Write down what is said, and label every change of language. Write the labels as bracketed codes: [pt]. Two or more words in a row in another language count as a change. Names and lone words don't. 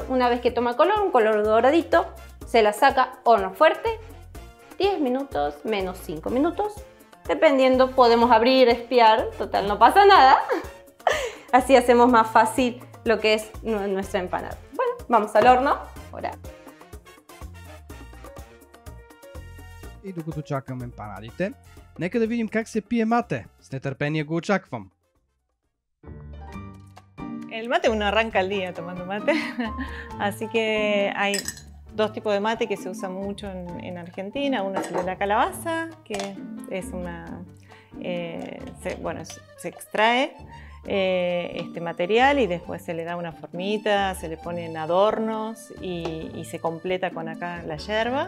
[es] Una vez que toma color, un color doradito, se la saca horno fuerte, 10 minutos, menos 5 minutos. Dependiendo, podemos abrir, espiar, total no pasa nada. Así hacemos más fácil lo que es nuestra empanada. Bueno, vamos al horno. Ahora. [bg] И докато чакаме емпанадите, нека да видим как се пие мате. С нетърпение го очаквам. [es] El mate uno arranca el día tomando mate, así que hay 2 tipos de mate que se usan mucho en Argentina. Uno es el de la calabaza, que es se extrae este material y después se le da una formita, se le ponen adornos y se completa con acá la yerba.